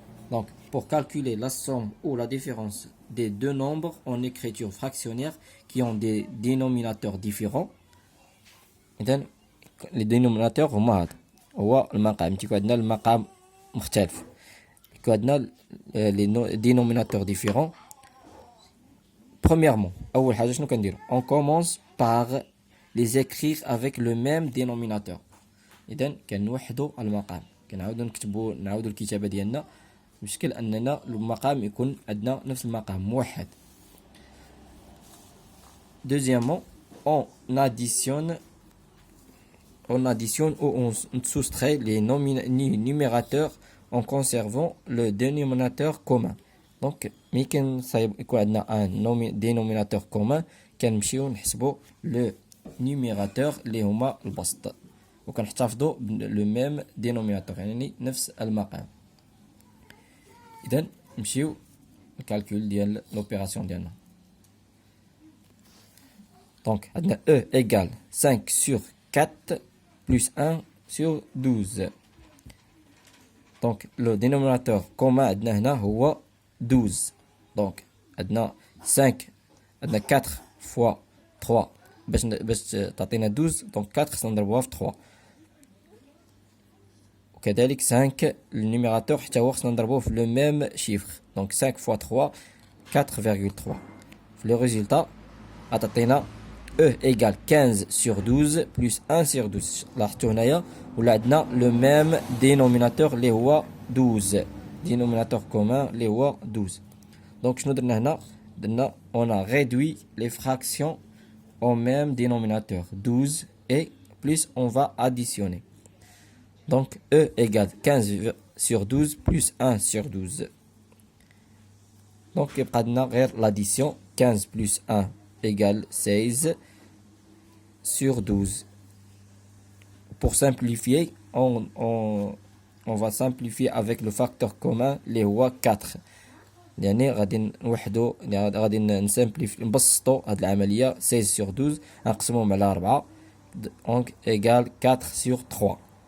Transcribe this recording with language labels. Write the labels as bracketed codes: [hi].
[fr] Donc, pour calculer la somme ou la différence des deux nombres en écriture fractionnaire qui ont des dénominateurs différents, les dénominateurs [ar] هما هذا هو المقام تيكون عندنا المقام مختلف يكون عندنا les dénominateurs différents. [fr] Premièrement [ar] اول حاجه شنو كنديروا [fr] on commence par les écrire avec le même dénominateur. [ar] اذا كنوحدوا المقام كنعاودوا نعاودوا الكتابه ديالنا بشكل اننا المقام يكون عندنا نفس المقام موحد. [fr] Deuxièmement on additionne ou on soustrait les numérateurs en conservant le dénominateur commun. Donc, mais quand il y a un dénominateur commun, [ar] كنمشيو نحسبوا [fr] le numérateur [ar] اللي هما البسط وكنحتفظوا [fr] le même dénominateur [ar] يعني نفس المقام. إذا نمشيو الكالكول ديال [fr] l'opération [ar] ديالنا. [fr] Donc, [ar] عندنا [fr] E égale 5 sur 4 plus 1 sur 12. Donc, le dénominateur commun [ar] عندنا هو [fr] 12. [ar] Donc, عندنا 5 عندنا [fr] 4 fois 3 [ar] باش تعطينا 12. Donc 4 خصنا نضربوها في 3. وكذلك 5 النيميراتور حتى هو خصنا نضربوه في [fr] le même chiffre. Donc 5 fois 3 4,3. Le résultat [ar] تعطينا [fr] E égale 15 sur 12 plus 1 sur 12. [ar] لاحظتوا هنايا ولا عندنا [fr] le même dénominateur [ar] اللي هو 12. [fr] Dénominateur commun [ar] اللي هو 12. Donc شنو درنا هنا؟ درنا [fr] on a réduit les fractions au même dénominateur 12 et plus on va additionner. Donc E égale 15 sur 12 plus 1 sur 12. Donc [ar] يبقى عندنا غير [fr] l'addition 15 plus 1 égale 16 sur 12. Pour simplifier, on va simplifier avec le facteur commun اللي هو 4. [ar] يعني غادي نوحدوا غادي نبسطوا هذه العملية [fr] 16 sur 12 [ar] نقسموهم على 4 [fr] donc égale 4 sur 3.